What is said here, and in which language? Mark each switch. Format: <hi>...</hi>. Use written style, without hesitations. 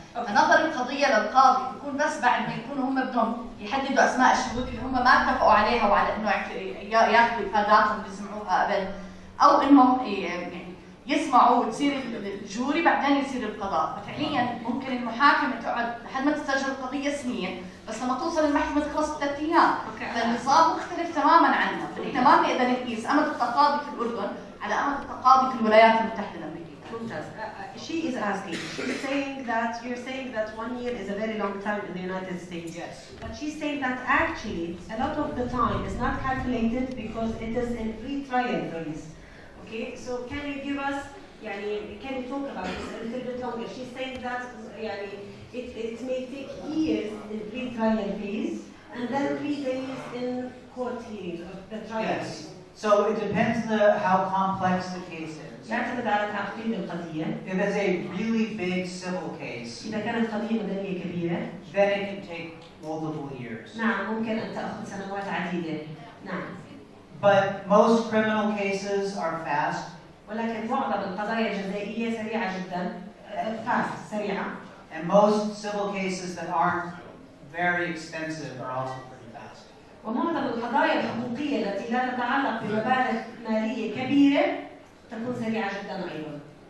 <ar>فنظر القضية للقاضي بيكون بس بعد ما يكونوا هم بدهم يحددوا أسماء الشهود اللي هم ما اتفقوا عليها وعلى إنه ياخذوا إفاداتهم اللي سمعوها قبل، أو إنهم يعني يسمعوا وتصير الجوري بعدين يصير القضاء. ففعليا ممكن المحاكمة تقعد لحد ما تسجل القضية سنين، بس لما توصل المحكمة تخلص ب3 أيام. فالنظام مختلف تماما عنا، فإحنا ما بنقدر نقيس أمد التقاضي في الأردن على أمد التقاضي في الولايات المتحدة الأمريكية. ممتاز.</ar> <en>She is asking, she's saying that you're saying that 1 year is a very long time in the United States. Yes. But she's saying that actually a lot of the time is not calculated because it is in pre-trial phase. Okay, so can you give us, can you talk about this a little bit longer? She's saying that it may take years in pre-trial phase and then 3 days in court hearings of the trial. Yes. So it depends how complex the case is.</en> <ar>يعتمد على تعقيد القضية.</ar> <en>If it's a really big civil case,</en> <ar>إذا كانت قضية مدنية كبيرة,</ar> <en>then it can take multiple years.</en> <ar>نعم ممكن أن تأخذ سنوات عديدة. نعم.</ar> <en>But most criminal cases are fast.</en> <ar>ولكن معظم القضايا الجزائية سريعة جدا. fast سريعة.</ar> <en>And most civil cases that aren't very expensive are also pretty fast.</en> <ar>ومعظم القضايا الحقوقية التي لا تتعلق بمبالغ مالية كبيرة تكون سريعة جدا أيضا.</ar>